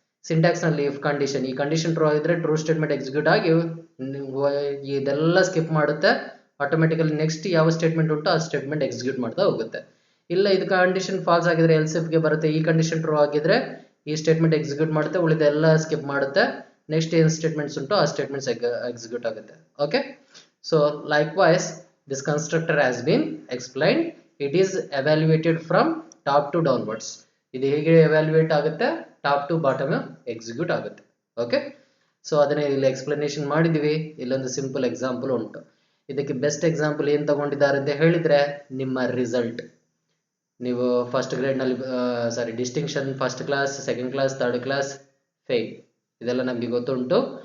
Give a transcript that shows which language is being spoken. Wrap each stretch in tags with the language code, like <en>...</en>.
<kn>Syntax ನಲ್ಲಿ if condition, ಈ condition true ಆಗಿದ್ರೆ ಟ್ರೂ ಸ್ಟೇಟ್ಮೆಂಟ್ ಎಕ್ಸಿಕ್ಯೂಟ್ ಆಗಿ ಇದೆಲ್ಲ ಸ್ಕಿಪ್ ಮಾಡುತ್ತೆ, ಆಟೋಮೆಟಿಕಲಿ ನೆಕ್ಸ್ಟ್ ಯಾವ ಸ್ಟೇಟ್ಮೆಂಟ್ ಉಂಟು ಆ ಸ್ಟೇಟ್ಮೆಂಟ್ ಎಕ್ಸಿಕ್ಯೂಟ್ ಮಾಡ್ತಾ ಹೋಗುತ್ತೆ. ಇಲ್ಲ ಇದು ಕಂಡೀಷನ್ ಫಾಲ್ಸ್ ಆಗಿದ್ರೆ ಎಲ್ಸ್ ಇಫ್ ಗೆ ಬರುತ್ತೆ, ಈ ಕಂಡೀಷನ್ ಟ್ರೂ ಆಗಿದ್ರೆ ಈ ಸ್ಟೇಟ್ಮೆಂಟ್ ಎಕ್ಸಿಕ್ಯೂಟ್ ಮಾಡುತ್ತೆ, ಉಳಿದೆಲ್ಲ ಸ್ಕಿಪ್ ಮಾಡುತ್ತೆ, ನೆಕ್ಸ್ಟ್ ಏನ್ ಸ್ಟೇಟ್ಮೆಂಟ್ಸ್ ಉಂಟು ಆ ಸ್ಟೇಟ್ಮೆಂಟ್ಸ್ ಎಕ್ಸಿಕ್ಯೂಟ್ ಆಗುತ್ತೆ.</kn> <en>Okay, so likewise this constructor has been explained. It is evaluated from top to downwards.</en> <kn>ಇದು ಹೇಗೆ evaluate ಆಗುತ್ತೆ, ಟಾಪ್ ಟು ಬಾಟಮ್ ಎಕ್ಸಿಕ್ಯೂಟ್ ಆಗುತ್ತೆ. ಓಕೆ, ಸೊ ಅದನ್ನೇ ಇಲ್ಲಿ ಎಕ್ಸ್ಪ್ಲನೇಷನ್ ಮಾಡಿದೀವಿ. ಇಲ್ಲೊಂದು ಸಿಂಪಲ್ ಎಕ್ಸಾಂಪಲ್ ಉಂಟು. ಇದಕ್ಕೆ ಬೆಸ್ಟ್ ಎಕ್ಸಾಂಪಲ್ ಏನ್ ತಗೊಂಡಿದ್ದಾರೆ ಅಂತ ಹೇಳಿದ್ರೆ, ನಿಮ್ಮ ರಿಸಲ್ಟ್. ನೀವು ಫಸ್ಟ್ ಗ್ರೇಡ್ ನಲ್ಲಿ distinction, first class, second class, third class, fail, ಇದೆಲ್ಲ ನಮಗೆ ಗೊತ್ತುಂಟು.</kn>